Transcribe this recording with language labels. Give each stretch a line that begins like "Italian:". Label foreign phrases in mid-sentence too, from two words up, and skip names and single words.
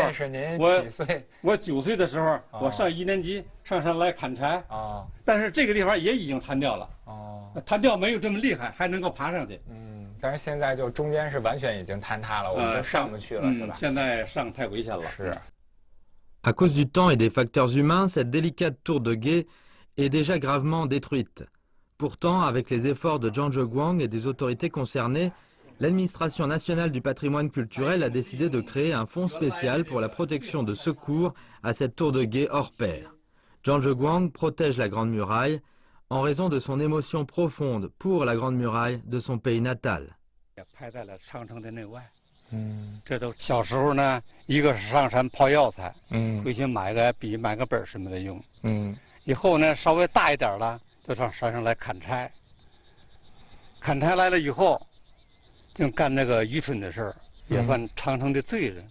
Chinese: 那是您几岁？我9岁的时候，我上1年级，上山来砍柴啊。但是这个地方也已经坍掉了坍掉没有这么厉害，还能够爬上去。但是现在就中间是完全已经坍塌了，我们就上不去了，是吧？现在上太危险了。是。
French: À cause du temps et des facteurs humains, cette délicate tour de guet est déjà gravement détruite. Pourtant, avec les efforts de Zhang Zheguang et des autorités concernées, l'administration nationale du patrimoine culturel a décidé de créer un fonds spécial pour la protection de secours à cette tour de guet hors pair. Zhang Zheguang protège la Grande Muraille en raison de son émotion profonde pour la Grande Muraille de son pays natal.
Chinese: 拍在了长城的内外。这都小时候呢，一个是上山泡药材，回去买个笔、买个本什么的用。以后呢，稍微大一点了，就上山上来砍柴。砍柴来了以后，就干那个愚蠢的事儿，也算长城的罪人。